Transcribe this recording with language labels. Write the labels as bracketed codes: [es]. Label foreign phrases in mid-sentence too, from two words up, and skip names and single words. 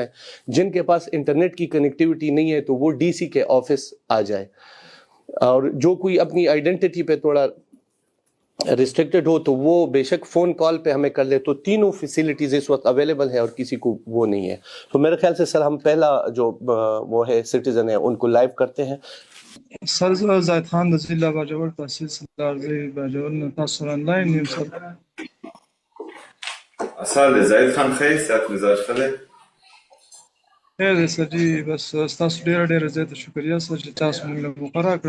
[ur] جن کے پاس انٹرنیٹ کی کنیکٹیوٹی نہیں ہے تو وہ ڈی سی کے آفس آ جائے, اور جو کوئی اپنی آئیڈینٹی پہ تھوڑا ریسٹرکٹڈ ہو تو وہ بے شک فون کال پہ ہمیں کر لے. تو تینوں فیسلٹیز اس وقت اویلیبل ہے اور کسی کو وہ نہیں ہے. تو میرے خیال سے سر ہم پہلا جو وہ ہے سٹیزن ہے ان کو لائیو کرتے ہیں. [ps] سر زاید خان د ضلع باجوړ تحصیل سردار زی باجوړ نه تاسو سره آنلاین یم سر. سر زاید خان خیر سات مزاج خله خیر دی سر جی, بس ستاسو ډېره زیاته شکریه سر چې تاسو موږ له موقع راکړه.